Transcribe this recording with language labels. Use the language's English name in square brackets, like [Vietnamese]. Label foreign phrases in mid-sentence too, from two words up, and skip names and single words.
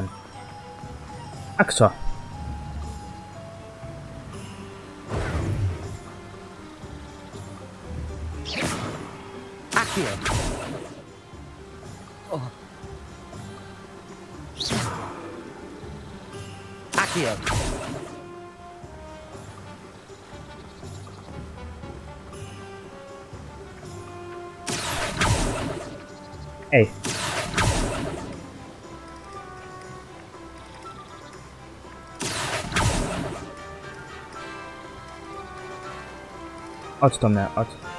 [Polish] A co? Accio! Oh. Accio! Ej. Chodź do mnie, chodź.